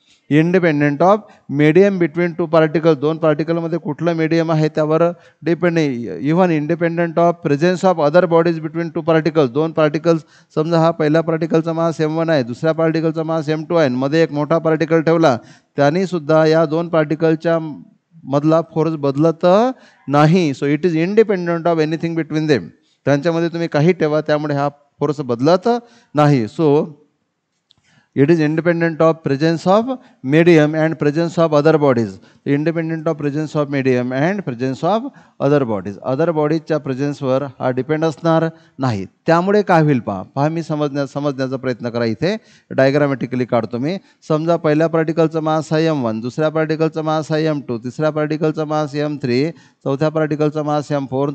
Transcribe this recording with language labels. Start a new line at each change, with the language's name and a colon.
English: independent of medium between two particle,
Marathi: दोन पार्टिकलमध्ये कुठलं medium आहे त्यावर डिपेंड नाही.
English: even independent of presence of other bodies between two particles,
Marathi: दोन पार्टिकल्स समजा हा पहिल्या पार्टिकलचा मास m1 आहे, दुसऱ्या पार्टिकलचा मास m2 आहे, मध्ये एक मोठा पार्टिकल ठेवला, त्यांनी सुद्धा या दोन पार्टिकलच्या मधला फोर्स बदलत नाही.
English: So it is independent of anything between them.
Marathi: त्यांच्यामध्ये तुम्ही काही ठेवा, त्यामुळे हा फोर्स बदलत नाही.
English: So it is independent of presence of medium and presence of other bodies. Independent of presence of medium and presence of other bodies. other bodies
Marathi: च्या प्रेझेन्सवर हा डिपेंड असणार नाही. त्यामुळे काय होईल पहा मी समजण्याचा प्रयत्न करा. इथे डायग्रामॅटिकली काढतो मी. समजा पहिल्या पार्टिकलचा मास आहे m1, दुसऱ्या पार्टिकलचा मास आहे m2, तिसऱ्या पार्टिकलचा मास m3, चौथ्या पार्टिकलचा मास m4.